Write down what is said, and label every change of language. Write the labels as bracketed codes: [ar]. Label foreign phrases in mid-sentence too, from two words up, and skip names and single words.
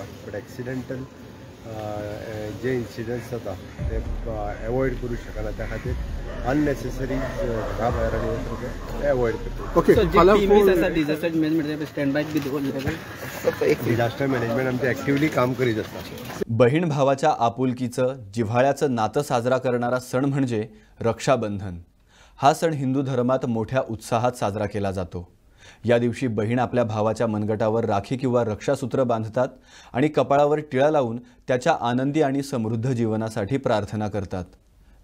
[en] but accidental [kok] जे इन्सिडंट्स जाता ते एवॉयड करूं शकना. त्या खातीर अननेसेसरी घरा भायर आनी वचप एवॉयड करता. [en] disaster management [kok] आमचे ॲक्टिवली काम करीत आसता. [mr] बहीण भावाच्या आपुलकीचं, जिव्हाळ्याचं नातं साजरा करणारा सण म्हणजे रक्षाबंधन. हा सण हिंदू धर्मात मोठ्या उत्साहात साजरा केला जातो. या दिवशी बहीण आपल्या भावाच्या मनगटावर राखी किंवा रक्षासूत्र बांधतात आणि कपाळावर टिळा लावून त्याच्या आनंदी आणि समृद्ध जीवनासाठी प्रार्थना करतात.